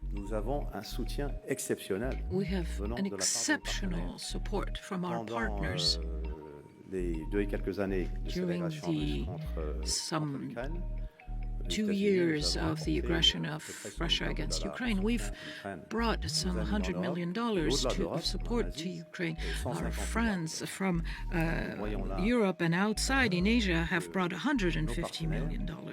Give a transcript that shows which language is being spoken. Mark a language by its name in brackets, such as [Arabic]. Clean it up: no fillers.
[French] Nous avons un soutien exceptionnel. [English] We have an exceptional support from our partners. [French] Les 2 et quelques années de cette agression russe contre l'Ukraine, [English] 2 years of the aggression of Russia against Ukraine, we've brought some $100 million of support to Ukraine. Our friends from Europe and outside in Asia have brought $150 million.